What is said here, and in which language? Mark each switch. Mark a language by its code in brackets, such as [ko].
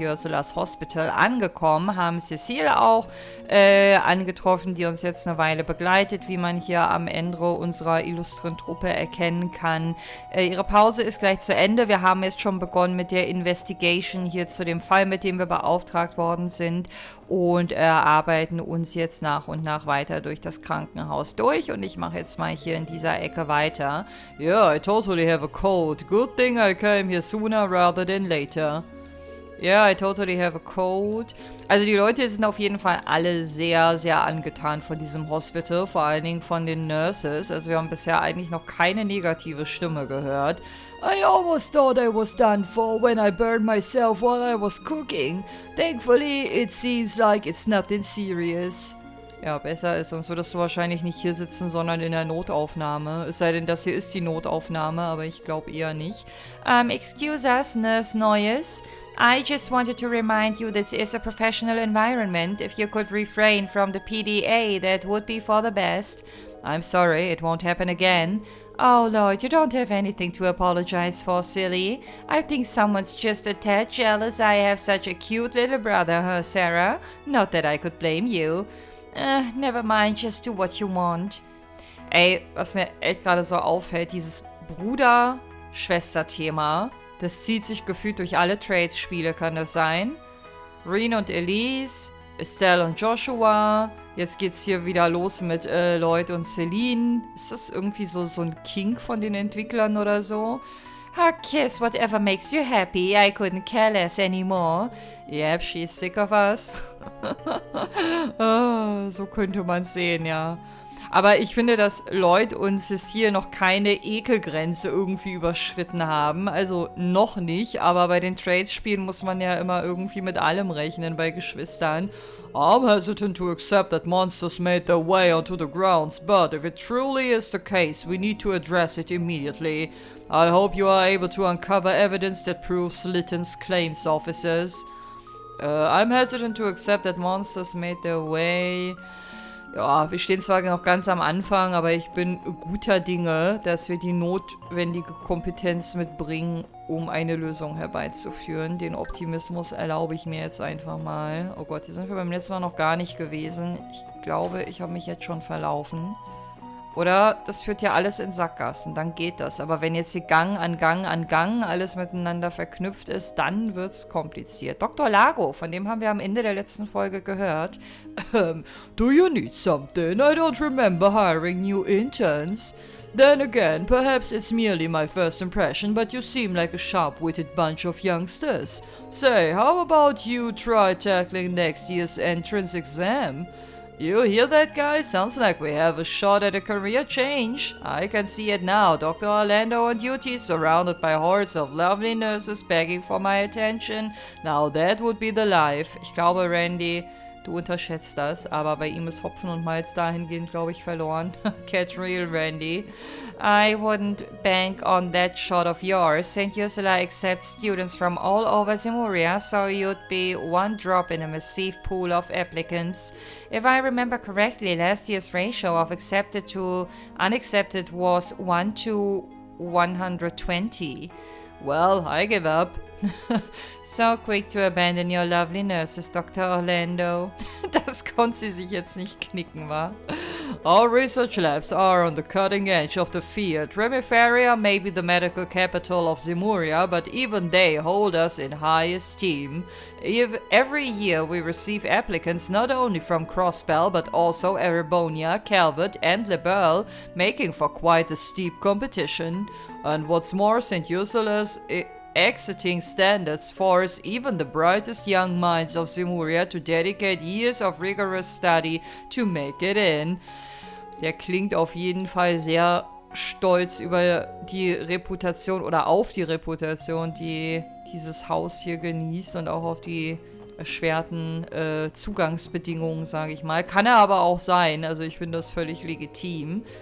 [de] Ursula's Hospital angekommen, haben Cecile auch angetroffen, die uns jetzt eine Weile begleitet, wie man hier am Ende unserer illustren Truppe erkennen kann. Ihre Pause ist gleich zu Ende. Wir haben jetzt schon begonnen mit der Investigation hier zu dem Fall, mit dem wir beauftragt worden sind, und arbeiten uns jetzt nach und nach weiter durch das Krankenhaus durch. Und ich mache jetzt mal hier in dieser Ecke weiter. [en] Yeah, I totally have a cold. Good thing I came here sooner rather than later. Yeah, I totally have a cold. [de] Also die Leute sind auf jeden Fall alle sehr, sehr angetan von diesem Hospital, vor allen Dingen von den Nurses. Also wir haben bisher eigentlich noch keine negative Stimme gehört. [en] I almost thought I was done for when I burned myself while I was cooking. Thankfully, it seems like it's nothing serious. [de] Ja, besser ist, sonst würdest du wahrscheinlich nicht hier sitzen, sondern in der Notaufnahme. Es sei denn, das hier ist die Notaufnahme, aber ich glaube eher nicht. [en] Excuse us, Nurse Noyes. I just wanted to remind you this is a professional environment. If you could refrain from the PDA, that would be for the best. I'm sorry, it won't happen again. Oh Lord, you don't have anything to apologize for, silly. I think someone's just a tad jealous I have such a cute little brother, huh, Sarah? Not that I could blame you. Never mind, just do what you want. [de] Ey, was mir echt gerade so auffällt, dieses Bruder-Schwester-Thema, das zieht sich gefühlt durch alle Trades-Spiele, kann das sein? Reen und Elise, Estelle und Joshua. Jetzt geht's hier wieder los mit Lloyd und Celine. Ist das irgendwie so ein Kink von den Entwicklern oder so? [en] Kiss whatever makes you happy. I couldn't care less anymore. Yep, she's sick of us. [de] So könnte man's sehen, ja. Aber ich finde, dass Lloyd und Cecile noch keine Ekelgrenze irgendwie überschritten haben. Also noch nicht, aber bei den Trades-Spielen muss man ja immer irgendwie mit allem rechnen bei Geschwistern. [en] I'm hesitant to accept that monsters made their way onto the grounds, but if it truly is the case, we need to address it immediately. I hope you are able to uncover evidence that proves Litton's claims, officers. I'm hesitant to accept that monsters made their way... [de] Ja, wir stehen zwar noch ganz am Anfang, aber ich bin guter Dinge, dass wir die notwendige Kompetenz mitbringen, um eine Lösung herbeizuführen. Den Optimismus erlaube ich mir jetzt einfach mal. Oh Gott, hier sind wir beim letzten Mal noch gar nicht gewesen. Ich glaube, ich habe mich jetzt schon verlaufen. Oder das führt ja alles in Sackgassen, dann geht das. Aber wenn jetzt hier Gang an Gang an Gang alles miteinander verknüpft ist, dann wird's kompliziert. Dr. Lago, von dem haben wir am Ende der letzten Folge gehört. [en] Do you need something? I don't remember hiring new interns. Then again, perhaps it's merely my first impression, but you seem like a sharp-witted bunch of youngsters. Say, how about you try tackling next year's entrance exam? You hear that, guys? Sounds like we have a shot at a career change. I can see it now. Dr. Orlando on duty, surrounded by hordes of lovely nurses begging for my attention. Now that would be the life. [de] Ich glaube, Randy, du unterschätzt das, aber bei ihm ist Hopfen und Malz dahingehend, glaube ich, verloren. [en] Catch real, Randy. I wouldn't bank on that shot of yours. St. Ursula accepts students from all over Zemuria, so you'd be one drop in a massive pool of applicants. If I remember correctly, last year's ratio of accepted to unaccepted was 1 to 120. Well, I give up. So quick to abandon your lovely nurses, Dr. Orlando. [de] Das konnte sie sich jetzt nicht knicken, wa? [en] Our research labs are on the cutting edge of the field. Remiferia may be the medical capital of Zemuria, but even they hold us in high esteem. Every year we receive applicants not only from Crossbell, but also Erebonia, Calvert, and Lieber, making for quite a steep competition. And what's more, St. Ursula's exiting standards force even the brightest young minds of Zemuria to dedicate years of rigorous study to make it in. [de] Der klingt auf jeden Fall sehr stolz über die Reputation oder auf die Reputation, die dieses Haus hier genießt, und auch auf die erschwerten Zugangsbedingungen, sage ich mal. Kann er aber auch sein, also ich finde das völlig legitim.